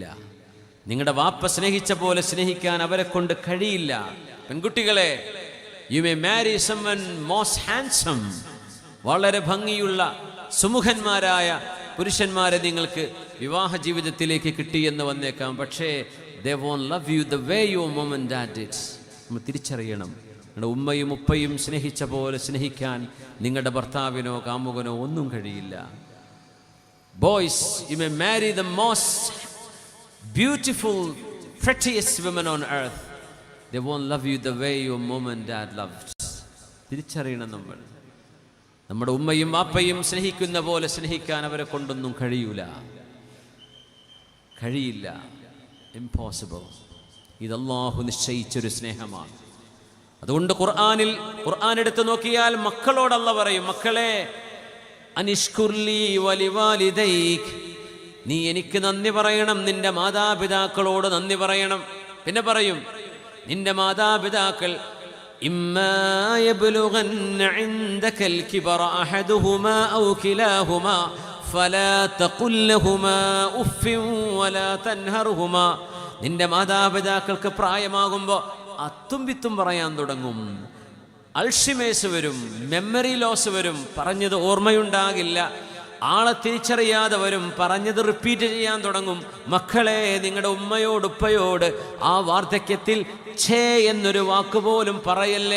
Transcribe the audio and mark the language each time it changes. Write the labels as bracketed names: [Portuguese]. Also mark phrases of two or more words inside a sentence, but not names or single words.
[Malayalam] നിങ്ങളുടെ വാപ്പ സ്നേഹിച്ച പോലെ സ്നേഹിക്കാൻ അവരെ കൊണ്ട് കഴിയില്ല. [English] പെൺകുട്ടികളെ, you may marry someone most handsome. [Malayalam] വളരെ ഭംഗിയുള്ള സുമുഖന്മാരായ പുരുഷന്മാരെ നിങ്ങൾക്ക് വിവാഹ ജീവിതത്തിലേക്ക് കിട്ടിയെന്ന് വന്നേക്കാം. പക്ഷേ [English] they won't love you the way your mom and dad did. [Malayalam] നമ്മൾ തിരിച്ചറിയണം, നിങ്ങളുടെ ഉമ്മയും ഉപ്പയും സ്നേഹിച്ച പോലെ സ്നേഹിക്കാൻ നിങ്ങളുടെ ഭർത്താവിനോ കാമുകനോ ഒന്നും കഴിയില്ല. [English] Boys, you may marry the most beautiful, prettiest women on earth. They won't love you the way your mom and dad loved. [Malayalam] തിരിച്ചറിയണം നമ്മൾ. നമ്മുടെ ഉമ്മയും വാപ്പയും സ്നേഹിക്കുന്ന പോലെ സ്നേഹിക്കാൻ അവരെ കൊണ്ടൊന്നും കഴിയില്ല. ഇംപോസിബിൾ. ഇത് അല്ലാഹു നിശ്ചയിച്ചൊരു സ്നേഹമാണ്. അതുകൊണ്ട് ഖുർആൻ എടുത്ത് നോക്കിയാൽ മക്കളോട് അല്ലാഹു പറയും, മക്കളെ, [Arabic] أن اشكر لي ولوالديك, [Malayalam] നീ എനിക്ക് നന്ദി പറയണം, നിന്റെ മാതാപിതാക്കളോട് നന്ദി പറയണം. പിന്നെ പറയും, നിന്റെ മാതാപിതാക്കൾ [Arabic] إما يبلغن عندك الكبر أحدهما أو كلاهما فلا تقل لهما أف ولا تنهرهما. [Malayalam] നിന്റെ മാതാപിതാക്കൾക്ക് പ്രായമാകുമ്പോൾ അത്തും വിത്തും പറയാൻ തുടങ്ങും, അൾഷിമേഴ്സ് വരും, [English] memory loss [Malayalam] വരും, പറഞ്ഞത് ഓർമ്മയുണ്ടാകില്ല, ആളെ തിരിച്ചറിയാതെ വരും, പറഞ്ഞത് റിപ്പീറ്റ് ചെയ്യാൻ തുടങ്ങും. മക്കളെ, നിങ്ങളുടെ ഉമ്മയോട് ഉപ്പയോട് ആ വാർദ്ധക്യത്തിൽ ഛേ എന്നൊരു വാക്കുപോലും പറയല്ലേ.